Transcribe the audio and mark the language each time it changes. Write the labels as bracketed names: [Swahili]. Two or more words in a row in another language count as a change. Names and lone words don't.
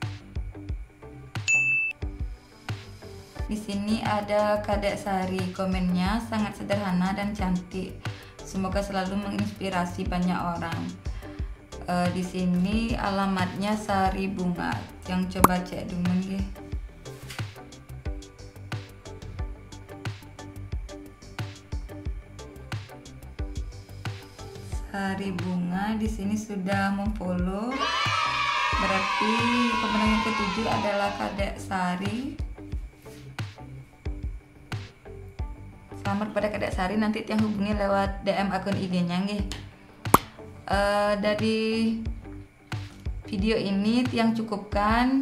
[Indonesian] Di sini ada Kadek Sari, komennya sangat sederhana dan cantik. Semoga selalu menginspirasi banyak orang. Di sini alamatnya Sari Bunga. Yang coba cek [Balinese] dumun nggih. [Indonesian] Sari Bunga di sini sudah memfollow. Berarti pemenang yang ketujuh adalah Kadek Sari. Selamat pada Kadek Sari. Nanti Tiang hubungi lewat DM akun IG-nya nggih. Dari video ini Tiang cukupkan.